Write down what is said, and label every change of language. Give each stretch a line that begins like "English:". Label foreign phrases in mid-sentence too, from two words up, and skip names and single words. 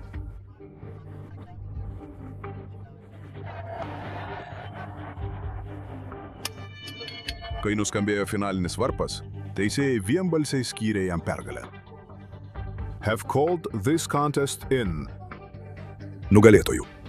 Lithuanian: Kai nuskambėjo finalinis varpas, teisėjai vienbalsiai skyrė jam pergalę.
English: Have called this contest in.
Lithuanian: Nugalėtojų.